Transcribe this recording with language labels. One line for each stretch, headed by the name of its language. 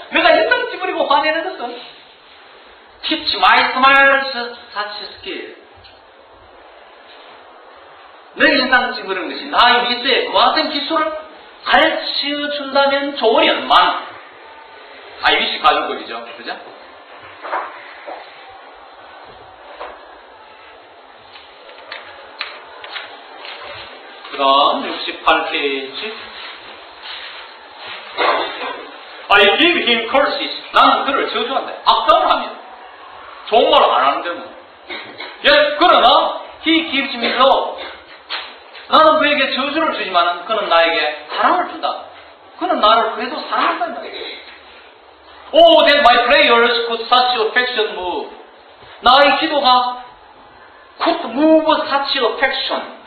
Korean: 내가 인상 찌푸리고 화내는 것은
English: teach my smiles such skill.
Korean: 내 인상 찌푸리는 것이 나의 미소에 그와 같은 기술을 가르쳐 준다면 좋으련만.
English: I wish
Korean: 가족법이죠. 그죠? 그 다음 68페이지.
English: I give him curses.
Korean: 나는 그를 저주한다. 악담을 하면. 좋은 말 안 하는데 뭐.
English: Yes,
Korean: 그러나
English: he gives me love.
Korean: 나는 그에게 저주를 주지만 그는 나에게 사랑을 준다. 그는 나를 그래도 사랑한다는 말이에요.
English: Oh, that my prayers could such affection move.
Korean: 나의 기도가
English: could move such affection.